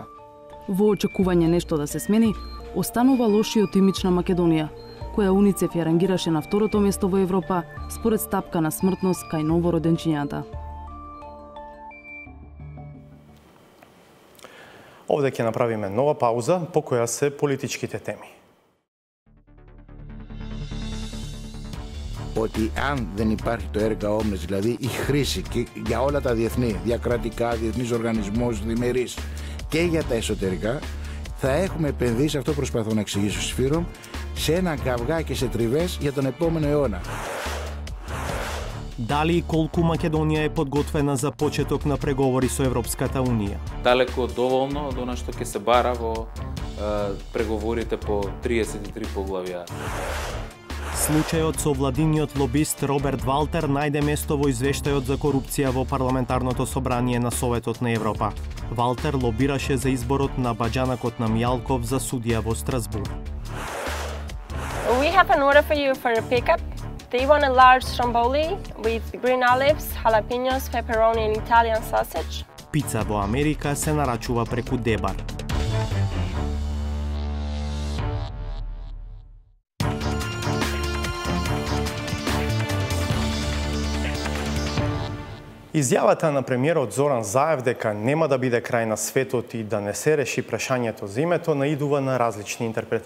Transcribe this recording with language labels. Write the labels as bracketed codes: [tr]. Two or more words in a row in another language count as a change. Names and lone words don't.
[mk] Во очекување нешто да се смени, останува лошиот имидж на Македонија, која УНИЦЕФ ја рангираше на второто место во Европа според стапка на смртност кај новороденчињата. Овде ќе направиме нова пауза, по која се политичките теми. [el] Ότι αν δεν υπάρχει το [la] erga omnes, [el] δηλαδή η χρήση και για όλα τα διεθνή, διακρατικά, διεθνείς οργανισμούς, διμερείς και για τα εσωτερικά, θα έχουμε επενδύσει, αυτό προσπαθώ να εξηγήσω στους Φύρομ, σε ένα καυγά και σε τριβές για τον επόμενο αιώνα. [mk] Дали и колку Македонија е подготвена за почеток на преговори со Европската Унија? Далеко доволно од она што ќе се бара во преговорите по 33 поглавја. Случајот со владиниот лобист Роберт Валтер најде место во извештајот за корупција во парламентарното собрание на Советот на Европа. Валтер лобираше за изборот на баџанакот на Мијалков за судија во Страсбург. [en] We have an order for you for a pickup. They want a large stromboli with green olives, jalapenos, pepperoni and Italian sausage. [mk] Пица во Америка се нарачува преку Дебар. Изјавата на премиерот Зоран Заев дека нема да биде крај на светот и да не се реши прашањето за името наидува на различни интерпретации.